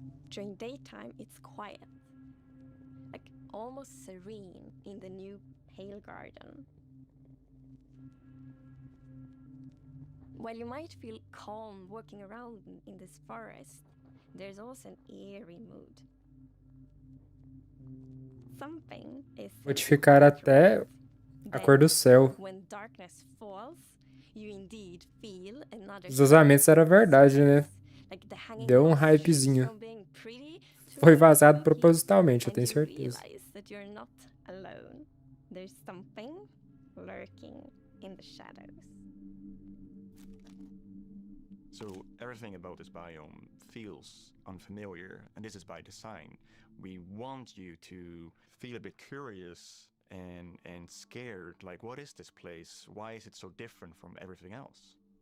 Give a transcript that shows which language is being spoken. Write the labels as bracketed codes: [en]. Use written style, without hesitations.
[en] During daytime, it's quiet, like almost serene in the new pale garden. While you might feel calm walking around in this forest, there's also an eerie mood. Something is [pt] Modificar até a cor do céu. [en] When darkness falls, you indeed feel another. [pt] Os vazamentos era verdade, né? Deu um hypezinho. Foi vazado propositalmente, eu tenho certeza. [en] That you're not alone. There's something lurking in the shadows. So everything about this biome feels unfamiliar, and this is by design. We want you to feel a bit curious and scared, like what is this place? Why is it so different from everything else?